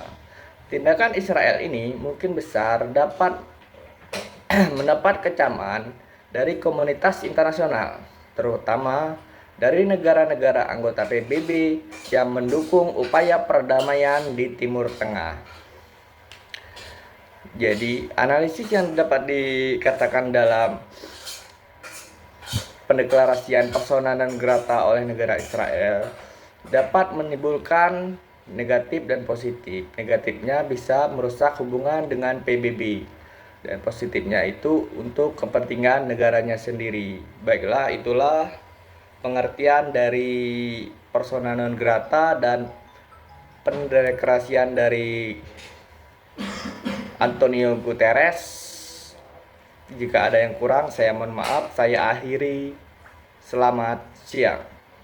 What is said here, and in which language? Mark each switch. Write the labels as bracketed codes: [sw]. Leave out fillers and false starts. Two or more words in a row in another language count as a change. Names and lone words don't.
[id] Tindakan Israel ini mungkin besar dapat mendapat kecaman dari komunitas internasional, terutama dari negara-negara anggota PBB yang mendukung upaya perdamaian di Timur Tengah. Jadi, analisis yang dapat dikatakan dalam pendeklarasian [la] persona non grata [id] oleh negara Israel dapat menimbulkan negatif dan positif. Negatifnya bisa merusak hubungan dengan PBB, dan positifnya itu untuk kepentingan negaranya sendiri. Baiklah, itulah pengertian dari [la] persona non grata [id] dan pendeklarasian dari Antonio Guterres. Jika ada yang kurang, saya mohon maaf. Saya akhiri. Selamat siang.